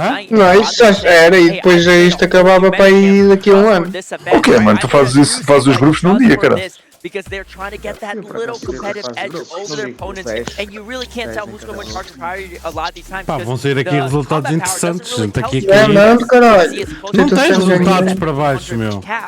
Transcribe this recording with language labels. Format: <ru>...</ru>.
<pt>Não, isso já era e depois isto acabava para aí daqui a um ano. O que é, mano? Tu fazes isso, fazes os grupos num dia, cara.</pt> <en>Because they're trying to get that little competitive edge over their opponents, and you really can't tell who's going to charge priority a lot of these times.</en> <pt>Pá, vão sair aqui resultados interessantes. Gente, aqui não, caralho. Não tem resultados para baixo, meu.</pt>